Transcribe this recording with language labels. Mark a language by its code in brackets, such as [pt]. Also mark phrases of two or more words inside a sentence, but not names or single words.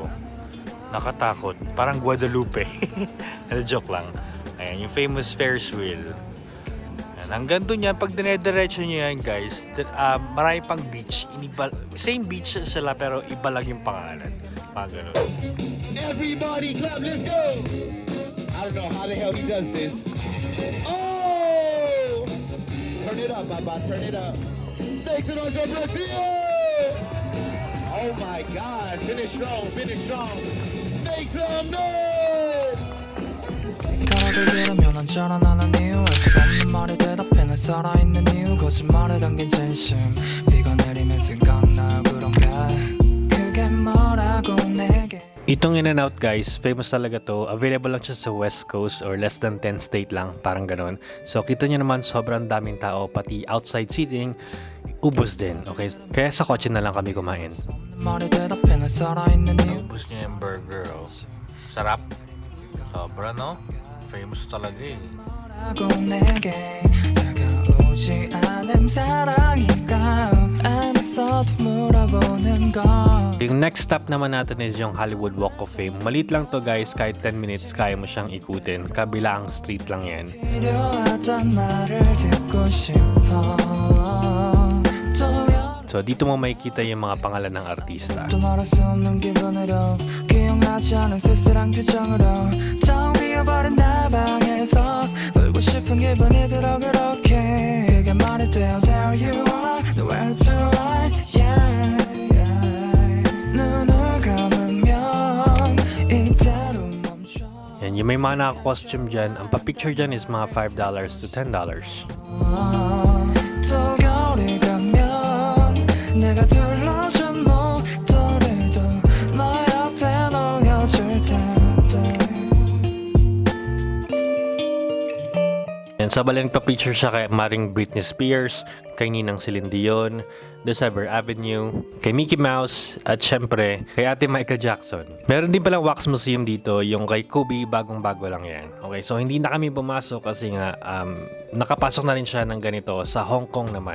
[tl] Nakatakot. Parang Guadalupe. Joke lang. Ayan, yung [en] famous Ferris wheel. [tl] Ayan, hanggang doon yan, pag dinediretso nyo yan, guys, marami pang beach. [en] Same beach [tl] sila, pero iba lang yung pangalan. Mga ganun. [en] Everybody clap, let's go! I don't know how the hell he does this. Oh! Turn it up, Baba, turn it up. Make some noise for Brazil! Oh my God, finish strong, finish strong. Make some noise! [ko] 가락을 들으면 언제나 나는 이유 할수 없는 말에 대답해 날 살아있는 이유 거짓말에 담긴 진심 비가 내리면 생각나 그런 게 그게 뭐라고 내게 [tl] Itong In-N-Out, guys, famous talaga to. Available lang siya sa West Coast or [en] less than 10 state [tl] lang, parang ganun. So, kita nyo naman, sobrang daming tao, pati [en] outside seating, [tl] ubos din, okay? Kaya sa kotse na lang kami kumain. [ko] 말에 대답해 날 살아있는 이유 [tl] Ubos niya yung burger, oh. Sarap. Sobra, no? Famous talaga eh. [ko] 뭐라고 내게 다가오지 않은 사랑인가 알면서도 물어보는 건 [tl] Yung [en] next stop [tl] naman natin is yung Hollywood Walk of Fame. Maliit lang to, guys, kahit 10 minutes kaya mo siyang ikutin. Kabilang street lang yan. [ko] 필요하단 말을 듣고 싶어 [tl] So dito mo makikita yung mga pangalan ng artista. [ko] 또 말할 수 없는 기분으로 기억나지 않은 쓸쓸한 표정으로 텅 비어버린 나 방에서 울고 싶은 기분이 들어 그렇게 그게 말이 돼요 [en] There you are nowhere to hide yeah, yeah. [ko] 눈을 감으면 이대로 멈춰 [tl] Yan, yung may mga naka-costume dyan, ang pa-picture dyan is mga $5 to $10. [ko] 또 겨울이 가면 내가 둘러준 목도리도 너 옆에 놓여줄 텐데 [tl] And Ayan, sabay nagpa-picture siya kay Maring Britney Spears, kay Ninang Celine Dion, The Cyber Avenue, kay Mickey Mouse, at syempre, kay Ate Michael Jackson. Meron din palang [en] wax museum [tl] dito, yung kay Kobe, bagong-bago lang yan. Okay, so hindi na kami pumasok kasi nga, nakapasok na rin siya ng ganito sa Hong Kong naman.